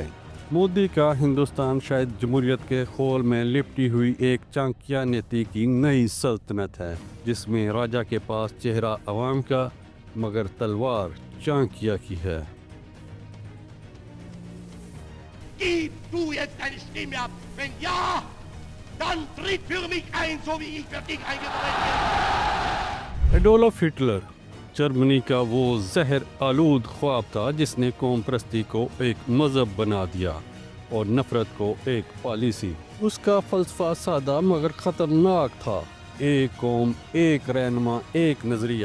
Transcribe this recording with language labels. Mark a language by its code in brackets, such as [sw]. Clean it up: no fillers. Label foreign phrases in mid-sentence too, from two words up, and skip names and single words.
[ur] مودی کا ہندوستان شاید جمہوریت کے خول میں لپٹی ہوئی ایک چانکیہ نیتی کی نئی سلطنت ہے، جس میں راجا کے پاس چہرہ عوام کا مگر تلوار چانکیہ کی ہے۔ [de] Gib du jetzt deine Stimme ab. Wenn ja, dann tritt für mich ein, so wie ich für dich eingetreten bin. [ur] ایڈولف ہٹلر جرمنی کا وہ زہر آلود خواب تھا جس نے قوم پرستی کو ایک مذہب بنا دیا اور نفرت کو ایک پالیسی. اس کا فلسفہ سادہ مگر خطرناک تھا، ایک قوم، ایک رہنما، ایک نظریہ.